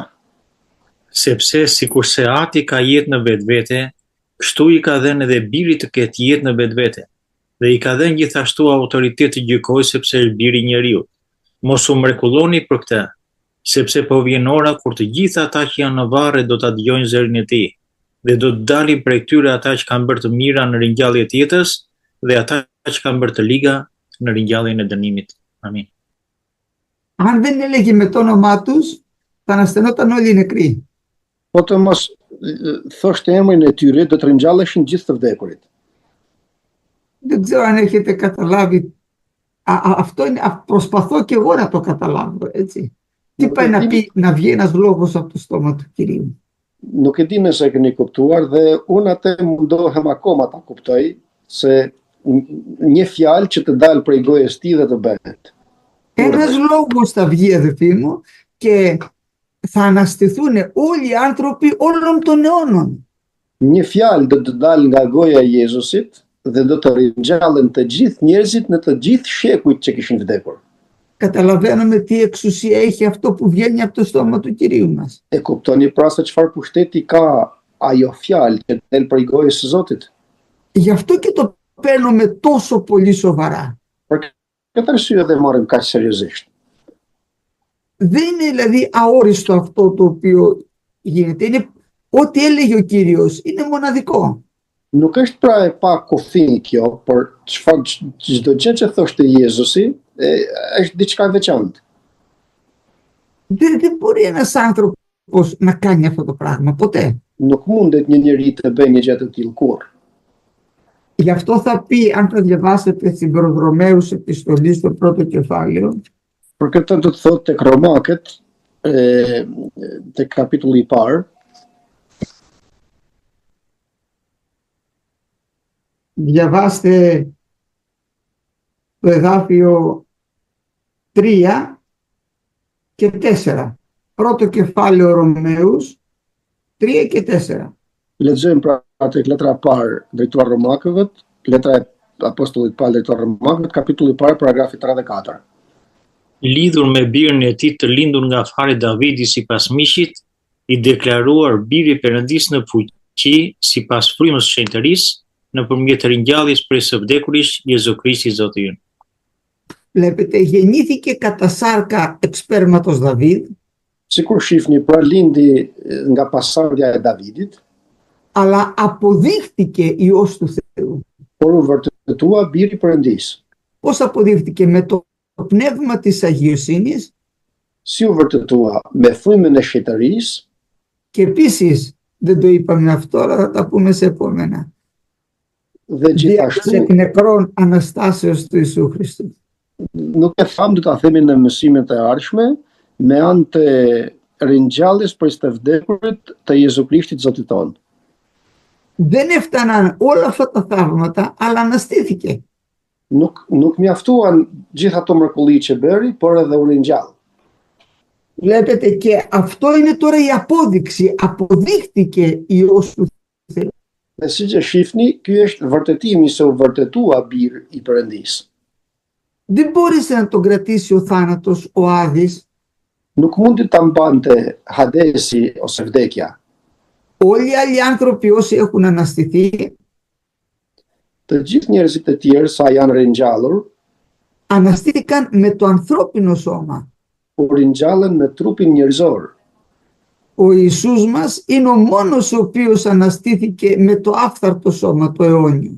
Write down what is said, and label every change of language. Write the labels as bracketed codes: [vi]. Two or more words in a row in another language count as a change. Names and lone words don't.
[sq] Sepse sikurse Ati ka jetë në vetvete, kështu i ka dhënë edhe birit të ketë jetë në vetvete, dhe i ka dhënë gjithashtu autoritet të gjykojë sepse është biri i njeriu. Mos u mrekulloni për këtë, sepse po vjen ora kur të gjithë ata që janë në varre do ta dëgjojnë zërin e tij, dhe do të dalin prej tyre ata që kanë bërë të mira në ringjallje të jetës dhe ata që kanë bërë të liga në ringjalljen e dënimit. Amin. [el] Αν δεν έλεγε με το όνομά τους, θα αναστενόταν όλοι οι νεκροί. [sq] Po të mos thoshte emrin e tyre, do të ringjalleshin gjithë të vdekurit. [el] Δεν ξέρω αν έχετε καταλάβει. Αυτό είναι, προσπαθώ και εγώ να το καταλάβω, έτσι. Τι πάει να πει, να βγει ένας λόγος από το στόμα του Κυρίου. [sq] Nuk e di nëse e keni kuptuar dhe unë atë mundohem akoma ta kuptoj se një fjalë që të dalë prej gojës tij dhe të bëhet. [el] Ένας λόγος θα βγει, αδελφοί μου, και θα αναστηθούν όλοι οι άνθρωποι όλων των αιώνων. [sq] Një fjalë do të dalë nga goja e Jezusit dhe do të ringjallen të gjithë njerëzit në të gjithë shekujt që kishin vdekur. [el] Καταλαβαίνουμε τι εξουσία έχει αυτό που βγαίνει από το στόμα του Κυρίου μας. [sq] E kuptoni pra se çfarë pushteti ka ajo fjalë që del prej gojës së Zotit? [el] Γι' αυτό και το παίρνουμε τόσο πολύ σοβαρά. [sq] Për këtë arsye dhe marrim kaq seriozisht. [el] Δεν είναι δηλαδή αόριστο αυτό το οποίο γίνεται. Είναι ό,τι έλεγε ο Κύριος. Είναι μοναδικό. [sq] Nuk është pra e pa kufi kjo, por çdo gjë që thoshte Jezusi është diçka e veçantë. [el] Δεν μπορεί ένας άνθρωπος να κάνει αυτό το πράγμα ποτέ. [sq] Nuk mundet një njeri të bëjë një gjë të tillë kurrë. [el] Γι' αυτό θα πει, αν το διαβάσετε στην προς Ρωμαίους επιστολή στο πρώτο κεφάλαιο, [sq] Për këtë do të thotë tek Romakët, tek kapitulli i parë, [el] διαβάστε το εδάφιο 3 και 4. Πρώτο κεφάλαιο Ρωμαίους 3 και 4. [sq] lexojmë pra tek letra e parë drejtuar Romakëve, letra e apostullit Paul drejtuar Romakëve, kapitulli i parë, paragrafi 34. Lidhur me birin e tij të lindur nga fari Davidi sipas miqit, i deklaruar biri i Perëndis në fuqi sipas frymës së shenjtërisë, nëpërmjet ringjalljes prej së vdekurit Jezu Krishti Zoti ynë. [el] Βλέπετε, γεννήθηκε κατά σάρκα εξ σπέρματος Δαβίδ, [sq] Sikur shihni, pra lindi nga pasardhja e Davidit, [el] αλλά αποδείχτηκε Υιός του Θεού. [sq] por u vërtetua biri i Perëndis. [el] Πώς αποδείχτηκε? Με το πνεύμα της αγιοσύνης [sq] Si u vërtetua? Me frymën e shenjtërisë, [el] και επίσης, δεν το είπαμε αυτό, αλλά θα τα πούμε σε επόμενα. [sq] dhe gjithashtu [el] Δια νεκρών Αναστάσεως του Ιησού Χριστού. [sq] nuk e tham, do ta themi në mësimet e ardhshme, me anë të ringjalljes prej së vdekurit të Jezu Krishtit Zotit tonë. [el] Δεν έφταναν όλα αυτά τα θαύματα, αλλά αναστήθηκε. [sq] Nuk mjaftuan gjithë ato mrekulli që bëri, por edhe u ringjall. [el] Βλέπετε, και αυτό είναι τώρα η απόδειξη. Αποδείχτηκε Υιός του Θεού. [sq] Dhe siç e shihni, ky është vërtetimi se u vërtetua bir i Perëndis. [el] Δεν μπόρεσε να τον κρατήσει ο θάνατος, ο Άδης. [sq] Nuk mundi ta mbante Hadesi ose vdekja. [el] Όλοι οι άλλοι άνθρωποι όσοι έχουν αναστηθεί, [sq] Të gjithë njerëzit e tjerë sa janë ringjallur, [el] αναστήθηκαν με το ανθρώπινο σώμα. [sq] u ringjallen me trupin njerëzor. [el] Ο Ιησούς μας είναι ο μόνος ο οποίος αναστήθηκε με το άφθαρτο σώμα, το αιώνιο.